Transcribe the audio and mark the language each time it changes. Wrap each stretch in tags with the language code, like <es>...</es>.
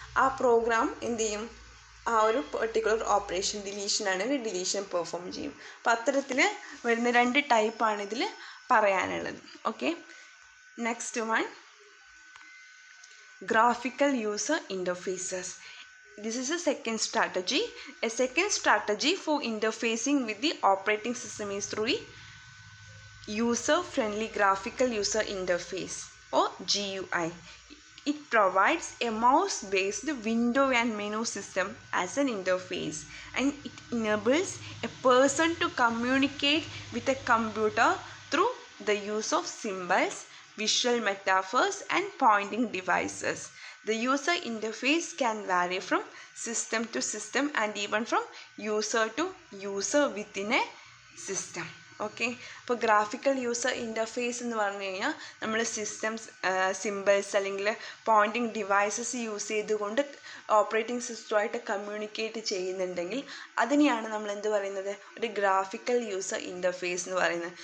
<ml>ആ പ്രോഗ്രാം എന്ത് ചെയ്യും, ആ ഒരു പെർട്ടിക്കുലർ ഓപ്പറേഷൻ ഡിലീഷൻ ആണെങ്കിൽ ഡിലീഷൻ പെർഫോം ചെയ്യും. അപ്പോൾ അത്തരത്തിൽ വരുന്ന 2 ടൈപ്പാണ് ഇതിൽ പറയാനുള്ളത്.</ml> <en>Okay, next one, graphical user interfaces. This is a second strategy. A second strategy for interfacing with the operating system is through a user-friendly graphical user interface or GUI. It provides a mouse-based window and menu system as an interface, and it enables a person to communicate with a computer through the use of symbols, visual metaphors, and pointing devices. The user interface can vary from system to system and even from user to user within a system.</en> <ml>Okay, അപ്പോൾ graphical user interface എന്ന് പറഞ്ഞു കഴിഞ്ഞാൽ നമ്മൾ symbols അല്ലെങ്കിൽ pointing devices use ചെയ്തുകൊണ്ട് operating സിസ്റ്റമായിട്ട് communicate ചെയ്യുന്നുണ്ടെങ്കിൽ അതിനെയാണ് നമ്മൾ എന്ത് പറയുന്നത്, ഒരു ഗ്രാഫിക്കൽ യൂസർ ഇൻ്റർഫേസ് എന്ന് പറയുന്നത്.</ml>